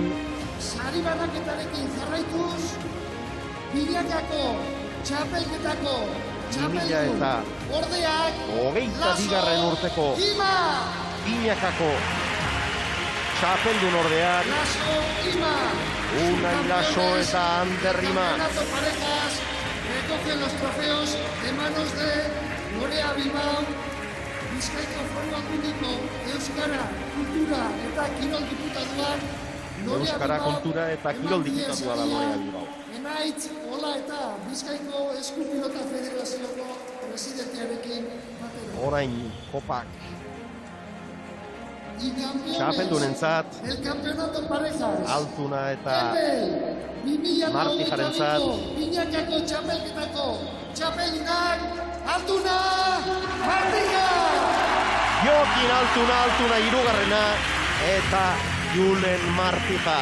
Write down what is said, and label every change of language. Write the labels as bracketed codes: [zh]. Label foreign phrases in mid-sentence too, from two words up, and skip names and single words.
[eu] sari banaketarekin jarraituz, Bilakako txapelketako txapeldun ordeak 22. urteko Bilakako txapeldun ordeak Unai Laso eta Ander Rima [es] recogen los trofeos de manos de Lorea Bilbao, Bizkaiko Foru Aldundiko [eu] Euskara, Kultura eta Kirol Diputatuan Euskara, Kultura eta Kirol Diputatua da Lorea Bilbao. Enaitz, Ola eta Bizkaiko Eskupilota Federazioko presidentearekin batera. Orain kopak txapeldunentzat, [es] El campeonato parejas. [eu] Altuna eta Martijarentzat. Binakako txapelketako txapeldunak, Altuna, Martija! Jokin Altuna hirugarrena eta Julen Martija.